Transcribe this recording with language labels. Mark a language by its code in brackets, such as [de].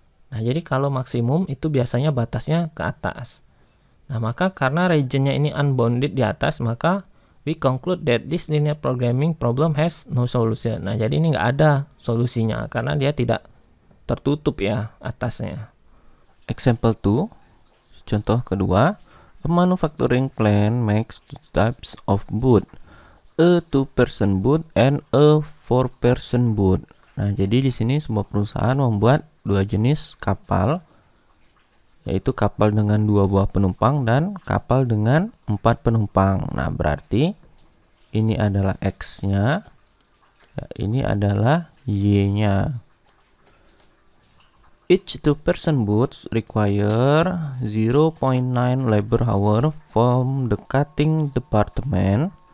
[id] Nah, jadi kalau maksimum itu biasanya batasnya ke atas. Nah, maka karena regionnya ini unbounded di atas, maka [en] we conclude that this linear programming problem has no solution. [id] Nah, jadi ini nggak ada solusinya karena dia tidak tertutup ya atasnya. [en] Example 2, [id] contoh kedua, [en] a manufacturing plant makes 2 types of boat, a 2-person boat and a 4-person boat. [id] Nah, jadi di sini sebuah perusahaan membuat 2 jenis kapal, yaitu kapal dengan 2 buah penumpang dan kapal dengan 4 penumpang. Nah, berarti ini adalah X-nya, ya, ini adalah Y-nya. [en] Each 2-person boat require 0.9 labor hour from the cutting department.